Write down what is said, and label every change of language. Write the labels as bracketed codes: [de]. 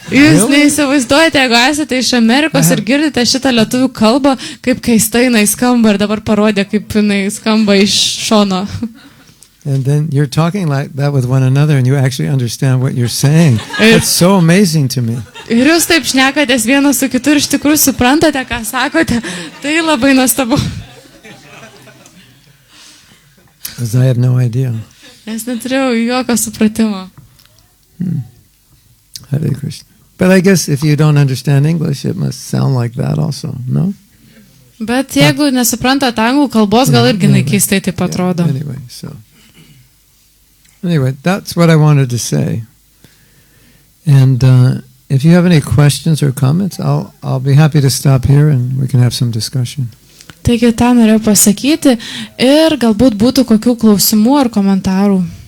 [lt] Jūs neįsivaizduojate, jeigu esate iš Amerikos ir girdite šitą lietuvių kalbą, kaip keistai jinai skamba, ir dabar parodė, kaip jinai skamba iš šono. [en] And then you're talking like that with one another and you actually understand what you're saying. It's so amazing to me. [lt] Ir jūs taip šnekatės vienas su kitu ir iš tikrųjų suprantate, ką sakote. Tai labai nuostabu. [en] Because I have no idea. [lt] Nes neturėjau jokio supratimo. [sa] Hare Krishna. [en] But I guess if you don't understand English, it must sound like that also, no? [lt] Bet jeigu nesuprantate anglų kalbos, gal irgi keistai taip atrodo. [en] Anyway, that's what I wanted to say. And if you have any questions or comments, I'll be happy to stop here and we can have some discussion. [lt] Taigi tą norėjau pasakyti ir galbūt būtų kokių klausimų ar komentarų.